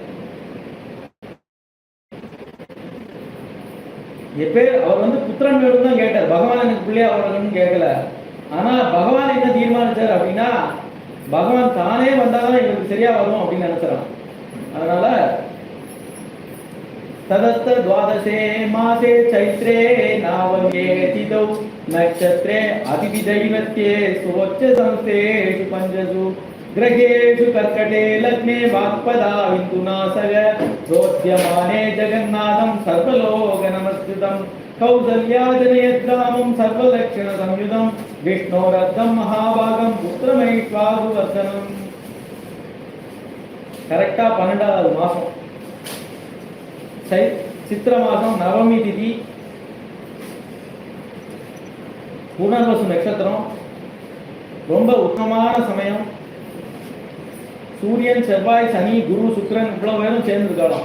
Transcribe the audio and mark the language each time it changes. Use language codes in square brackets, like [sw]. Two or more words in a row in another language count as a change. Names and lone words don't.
[ta] அவர் வந்து புத்திரன் வேணும் தான் கேட்டார், பகவான் எனக்கு பிள்ளையா வரணும்னு கேட்கல. ஆனா பகவான் என்ன தீர்மானிச்சார் அப்படின்னா, பகவான் தானே வந்தாதான் இவருக்கு சரியா வரும் அப்படின்னு நினைச்சாராம். [sa] அதனால तदस्त द्वादशे मासे चैत्रे नावगे तिथौ नक्षत्रे अतिथिदैवत्ये स्वोच्च संस्थेषु पंचसु ग्रहेषु कर्कटे लग्ने वाक्पदा विन्दुनासग रोध्यमाने जगन्नाथं सर्वलोकनमस्कृतं कौसल्या जनयद्रामं सर्वलक्षण संयुतं विष्णोरर्धं महाभागं पुत्रमैश्वासुवर्धनम्. [ta] கரெக்டா 12வது மாசம் சித்திர மாதம் நவமி திதி, புனர்வசு நட்சத்திரம், ரொம்ப உத்தமமான சமயம். சூரியன், செவ்வாய், சனி, குரு, சுக்கிரன் இவ்வளவு பேரும் சேர்ந்துருக்கலாம்.